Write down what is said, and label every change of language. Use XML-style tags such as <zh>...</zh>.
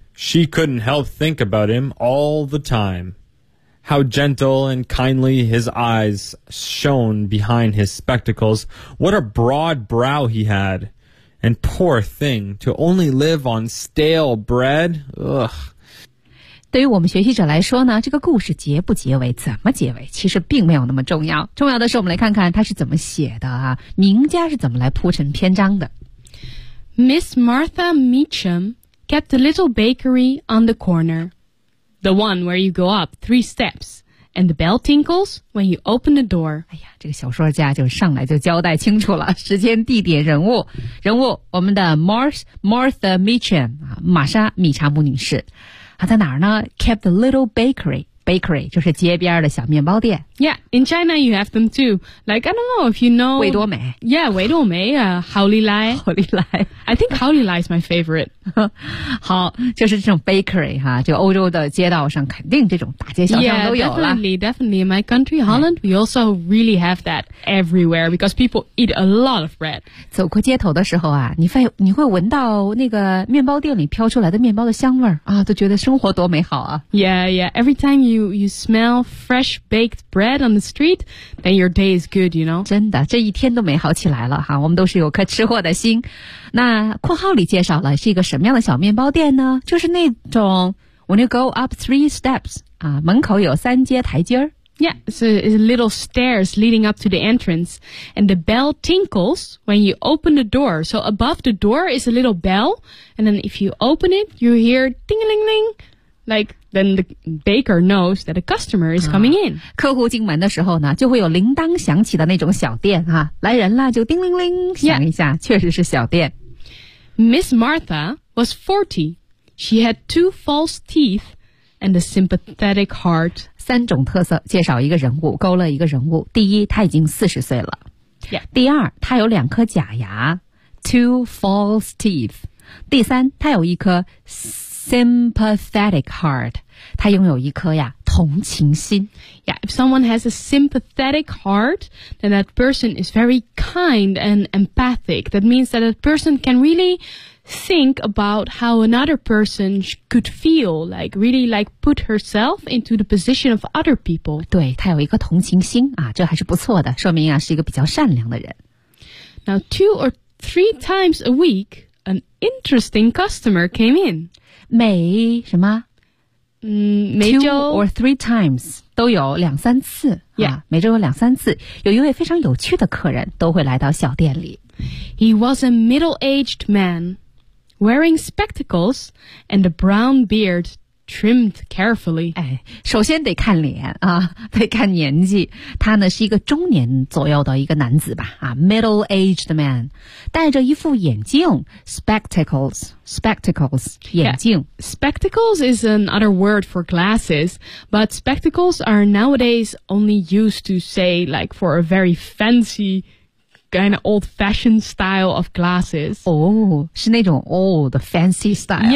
<en>She couldn't help think about him all the time. How gentle and kindly his eyes shone behind his spectacles. What a broad brow he had. And poor thing, to only live on stale bread, ugh.</en> <zh>对于我们学习者来说呢，这个故事结不结尾，怎么结尾，其实并没有那么重要。重要的是我们来看看他是怎么写的啊，名家是怎么来铺陈篇章的。</zh> <en>Miss Martha Meacham kept a little bakery on the corner. The one where you go up three steps and the bell tinkles when you open the door.</en> <zh>哎呀，这个小说家就上来就交代清楚了，时间、地点、人物。人物，我们的 Martha Mitchum 啊，玛莎·米查姆女士。她在哪儿呢 ？</zh> <en>Kept the little bakery.</en> <zh>Bakery 就是街边的小面包店。</zh> <en>Yeah, in China you have them too. Like, I don't know if you know...</en> <zh>维多美。 Yeah, 维多美啊 好利来。好利来。</zh> <en>I think 好利来 is my favorite.</en> <zh>好，就是这种 bakery, 哈，这个欧洲的街道上肯定这种大街小巷都有了。</zh> <en>Yeah, definitely. In my country, Holland, we also really have that everywhere because people eat a lot of bread.</en> <zh>走过街头的时候啊，你会闻到那个面包店里飘出来的面包的香味啊，都觉得生活多美好啊。</zh> <en>Yeah, yeah. Every time you smell fresh baked bread,Bread on the street, then your day is good, you know?</en> <zh>真的，这一天都美好起来了哈，我们都是有颗吃货的心。那括号里介绍了是一个什么样的小面包店呢？就是那种</zh> <en>when you go up three steps,</en> <zh>啊，门口有三阶台阶。</zh> <en>Yeah, so it's a little stairs leading up to the entrance, and the bell tinkles when you open the door. So above the door is a little bell, and then if you open it, you hear ding-a-ling-ling, like... Then the baker knows that a customer is coming in.</en> <zh>客户进门的时候呢，就会有铃铛响起的那种小店哈、啊，来人了就叮铃铃响一下，</zh> <en>yeah.</en> <zh>确实是小店。</zh> <en>Miss Martha was 40. She had two false teeth and a sympathetic heart.</en> <zh>三种特色，介绍一个人物，勾勒一个人物。第一，她已经40岁了。</zh> <en>Yeah.</en> <zh>第二，她有两颗假牙 ，</zh> <en>two false teeth。</en> <zh>第三，她有一颗。</zh> <en>Sympathetic heart.</en> <zh>他拥有一颗呀同情心</zh> <en>Yeah, if someone has a sympathetic heart, then that person is very kind and empathic. That means that a person can really think about how another person could feel, like really like put herself into the position of other people.</en> <zh>对他有一颗同情心啊这还是不错的说明啊是一个比较善良的人</zh> <en>Now, two or three times a week, an interesting customer came in.</en> <zh>每什么？每周</zh> <en>or three times</en> <zh>都有两三次。</zh> <en>Yeah.</en> <zh>啊、每周有两三次，有一位非常有趣的客人都会来到小店里。</zh> <en>He was a middle-aged man, wearing spectacles and a brown beard trimmed carefully.</en> <zh>哎，首先得看脸啊，得看年纪。他呢是一个中年左右的一个男子吧？啊 ，middle-aged man， 戴着一副眼镜 ，spectacles。 Spectacles, 眼镜</zh> <en>yeah. Spectacles is another word for glasses, but spectacles are nowadays only used to say like for a very fancy kind of old-fashioned style of glasses. Oh,</en> <zh>是那种</zh> <en>old, fancy style.</en>